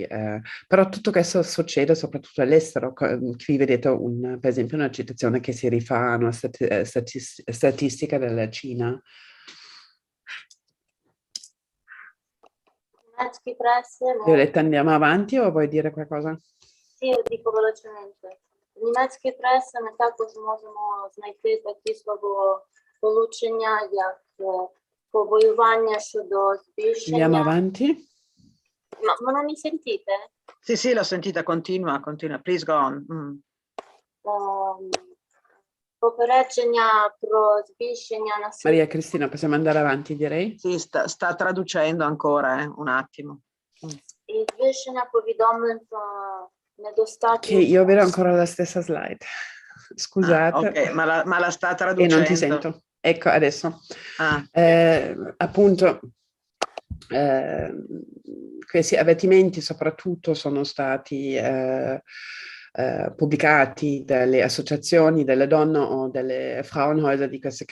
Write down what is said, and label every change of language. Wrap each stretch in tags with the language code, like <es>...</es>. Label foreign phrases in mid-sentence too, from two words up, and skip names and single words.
<it>Però tutto questo succede soprattutto all'estero. Qui vedete per esempio una citazione che si rifà a una statistica della Cina. Violetta, andiamo avanti o vuoi dire qualcosa? Sì, dico velocemente.</it> <uk>В німецькій пресі ми також можемо знайти такі словосполучення, як побоювання щодо збільшення.</uk> <it>Andiamo avanti. Ma non mi sentite? Sì, sì, l'ho sentita, continua,</it> <en>please go on.</en> <uk>Попередження про збільшення насильства.</uk> <it>Maria Cristina, possiamo andare avanti, direi? Sì, sta traducendo ancora, un attimo.</it> <uk>І збільшення повідомлень про недостатньо.</uk> <it>Che io vedo ancora la stessa slide. Scusate. Ok, ma la sta E traducendo. non ti sento. Ecco, adesso. Appunto, questi avvertimenti soprattutto sono stati pubblicati dalle associazioni delle donne o delle Frauenhäuser, di queste</it>